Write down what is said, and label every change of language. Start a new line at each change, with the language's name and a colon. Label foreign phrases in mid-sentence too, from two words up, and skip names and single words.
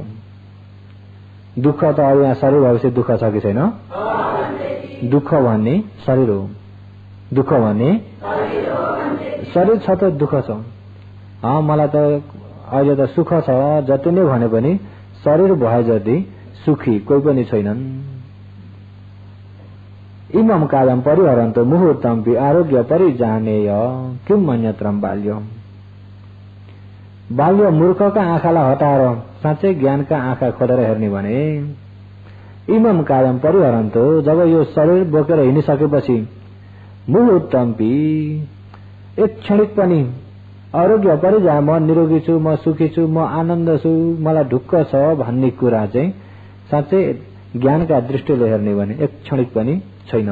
Nepali: दुःख त अब यहाँ शरीर भएपछि दुःख छ कि छैन? दुःख भन्ने शरीर हो। दुःख भन्ने शरीर छ त दुःख छ। मलाई त अहिले त सुख छ जति नै भने पनि शरीर भए जति सुखी कोही पनि छैनन्।
Sanskrit: इमं कालम परिहरन्तो मुहूर्तमपि आरोग्य परिजानेय किम अन्यत्रम बाल्य।
Nepali: बाल्य मूर्खका आँखालाई हटाएर साँच्चै ज्ञानका आँखा खोलेर हेर्ने भने
Sanskrit: इमं कालम परिहरन्तो,
Nepali: जब यो शरीर बोकेर हिँडिसकेपछि मुहूर्तमपि एक क्षणिक पनि
Sanskrit: आरोग्य परिजाय,
Nepali: म निरोगी छु, म सुखी छु, म आनन्द छु, मलाई ढुक्क छ भन्ने कुरा चाहिँ साँच्चै ज्ञानका दृष्टिले हेर्ने भने एक क्षणिक पनि छैन।